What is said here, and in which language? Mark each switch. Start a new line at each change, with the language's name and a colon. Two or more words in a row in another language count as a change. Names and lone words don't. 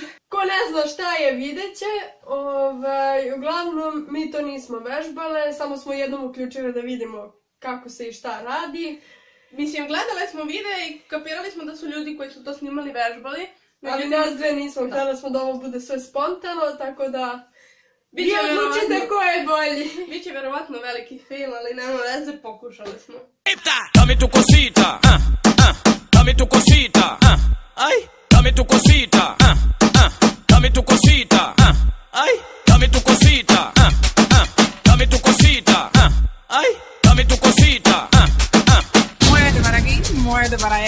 Serbian: Ko ne zna šta je, vidjet će. Uglavnom, mi to nismo vežbale, samo smo jednom uključili da vidimo kako se i šta radi. Mislim, gledali smo videa i kapirali smo da su ljudi koji su to snimali vežbali. Ali nas dve nismo, htjeli smo da ovo bude sve spontano, tako da... Vi odlučite ko je bolji. Biće verovatno veliki fail, ali nema veze, pokušali smo.
Spanish: Dame tu cosita, dame tu cosita, ay, dame tu cosita, dame tu cosita, ay, dame tu cosita, dame tu cosita, ay, dame tu cosita, Muerde para aquí, muerde para allá.